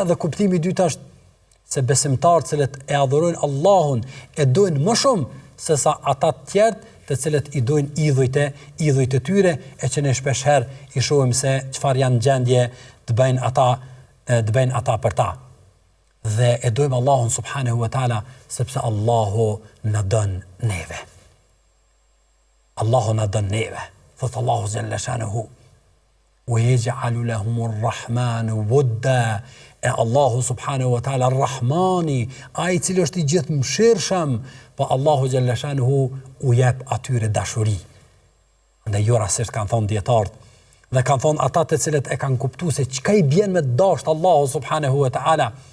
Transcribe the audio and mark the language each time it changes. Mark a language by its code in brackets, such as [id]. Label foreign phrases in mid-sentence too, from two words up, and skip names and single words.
[sq] Dhe kuptimi i dytë është se besimtarët cilët e adhurojnë Allahun e dojnë më shumë se sa ata të tjerë të cilët i dojnë idhujt e tyre, e që ne shpeshherë i shohim se çfarë janë gjendje të bëjnë ata për ta. Dhe e dojmë Allahun [ar] سبحانه وتعالى [sq] sepse Allahu na don neve. Allahu na don neve. Thot Allahu [ar] جل شأنه ويجعل لهم الرحمن ودا. [sq] E Allahu [ar] سبحانه وتعالى الرحمن, [sq] ai i cili është i gjithë mëshirshëm, po Allahu [ar] جل شأنه [sq] u jep atyre dashuri. Andaj jo rastisht kanë thonë dietarët, dhe kanë thonë ata të cilët e kanë kuptuar se çka i bën me dashur Allahu [ar] سبحانه وتعالى.